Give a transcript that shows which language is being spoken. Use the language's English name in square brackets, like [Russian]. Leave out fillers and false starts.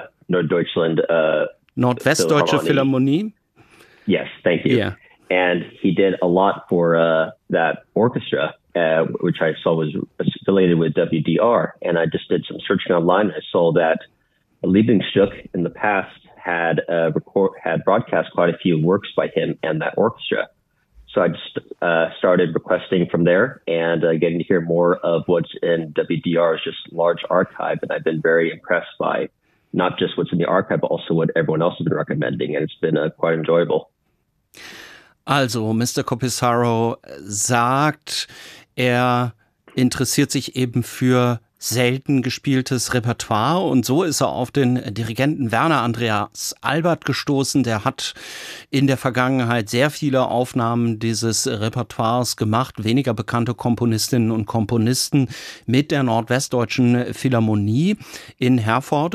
[German] Norddeutsche Philharmonie. [English] Yes, thank you. Yeah. And he did a lot for that orchestra, which I saw was affiliated with WDR. And I just did some searching online. I saw that Lieblingsstück in the past had had broadcast quite a few works by him and that orchestra. So I just started requesting from there and getting to hear more of what's in WDR's just large archive. And I've been very impressed by not just what's in the archive, but also what everyone else has been recommending. And it's been quite enjoyable. [German] Also, Mr. Copisaro sagt, er interessiert sich eben für selten gespieltes Repertoire. Und so ist er auf den Dirigenten Werner Andreas Albert gestoßen. Der hat in der Vergangenheit sehr viele Aufnahmen dieses Repertoires gemacht, weniger bekannte Komponistinnen und Komponisten mit der Nordwestdeutschen Philharmonie in Herford.